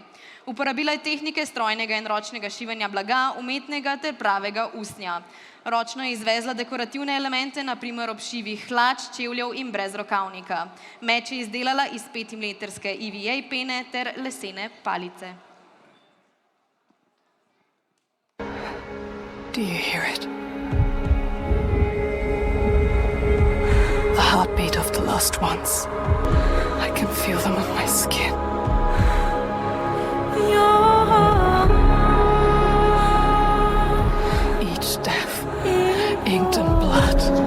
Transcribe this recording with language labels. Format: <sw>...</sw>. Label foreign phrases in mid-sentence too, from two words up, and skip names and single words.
<sl>Uporabila je tehnike strojnega in ročnega šivanja blaga, umetnega ter pravega usnja. Ročno je izvezla dekorativne elemente, na primer ob šivih hlač, čevljev in brez rokavnika. Meč je izdelala iz 5-milimetrske EVA pene ter lesene palice.</sl> <en>Do you hear it? The heartbeat of the lost ones. I can feel them on my skin. Each death, inked in blood.</en>